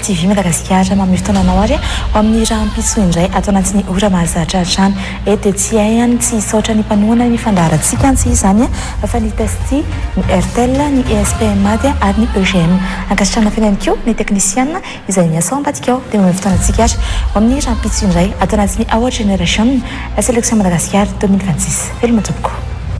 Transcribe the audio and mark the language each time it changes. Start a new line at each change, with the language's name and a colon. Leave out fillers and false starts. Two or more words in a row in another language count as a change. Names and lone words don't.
Malagasy: TV Madagasikara mamy fotoananao ary ao amin'ny rahampitso indray atao anatin'ny ora mahazatra hatrany eto tsy hay ihany tsy hisaotra ny mpanohana ny fandaharantsika tsy izany fa ny testi ny RTL ny ESPM Mady ary ny EGM ankasitrana fena ihany koa ny teknisiana izay miasa ao ambadika ao dia mamy fotoanantsika ary ao amin'ny rahampitso indray atao anatin'ny Our Generation la sélection Madagascar 2026 veloma tompoko